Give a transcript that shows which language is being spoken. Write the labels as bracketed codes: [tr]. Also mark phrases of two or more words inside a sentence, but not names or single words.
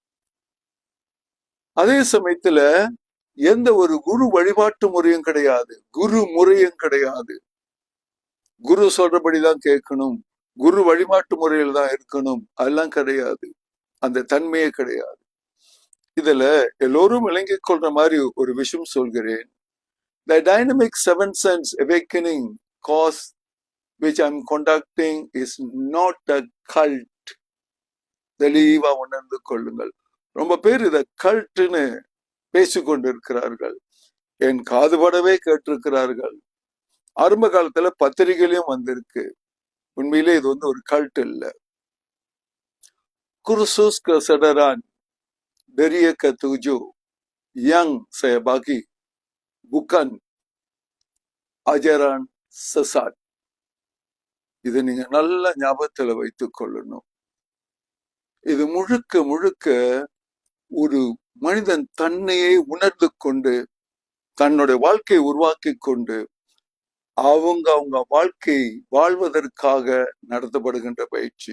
[ta] அதே சமயத்துல எந்த ஒரு குரு வழிபாட்டு முறையும் கிடையாது, குரு முறையும் கிடையாது. குரு சொல்றபடிதான் கேட்கணும், குரு வழிபாட்டு முறையில் தான் இருக்கணும், அதெல்லாம் கிடையாது. அந்த தன்மையே கிடையாது. இதுல எல்லோரும் விளங்கிக் கொள்ற மாதிரி ஒரு விஷயம் சொல்கிறேன். [en] The dynamic seven sense awakening course which I'm conducting is not a cult. [ta] தெளிவா உணர்ந்து கொள்ளுங்கள். ரொம்ப பேர் இத கல்ட்னு பேசிக்கொண்டு இருக்கிறார்கள், என் காதுபடவே கேட்டிருக்கிறார்கள். ஆரம்ப காலத்துல பத்திரிகையிலும் வந்திருக்கு. உண்மையிலே இது ஒரு கல்ட் இல்ல. [ms] Kursus kesadaran beria ketujuh yang saya bagi bukan ajaran sesat. [ta] இது நீங்க நல்ல ஞாபகத்துல வைத்துக் கொள்ளணும். இது முழுக்க முழுக்க ஒரு மனிதன் தன்னையே உணர்ந்து கொண்டு தன்னுடைய வாழ்க்கையை உருவாக்கி கொண்டு அவங்க வாழ்க்கை வாழ்வதற்காக நடத்தப்படுகின்ற பயிற்சி.